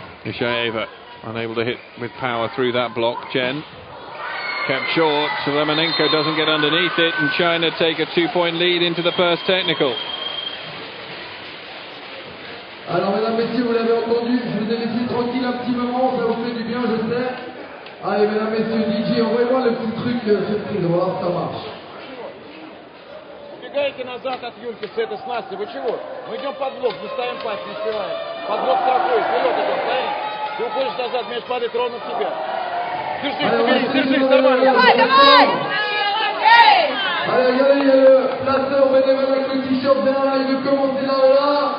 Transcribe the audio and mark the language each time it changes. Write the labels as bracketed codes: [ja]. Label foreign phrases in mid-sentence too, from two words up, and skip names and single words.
[en] Kishaeva unable to hit with power through that block. Chen kept short, so Lemonenko doesn't get underneath it, and China take a 2-point lead into the first technical. [fr] Alors mesdames, messieurs, vous l'avez entendu, je vous ai laissé tranquille un petit moment, ça vous fait du bien, je sais. Allez mesdames, messieurs, DJ, envoyez-moi le petit truc surprise, on va voir si ça marche. [ru] Убегаете назад от Юльки с этой снасти, вы чего? Мы идем под блок, мы ставим пас, не успеваем. Под блок такой, вперед идем, стоим. Ты уходишь назад, мяч падает ровно в тебя. Держись, нормально. Давай, давай! [fr] Allez, regardez, il y a le placeur bénévole avec le t-shirt derrière, il veut commencer là.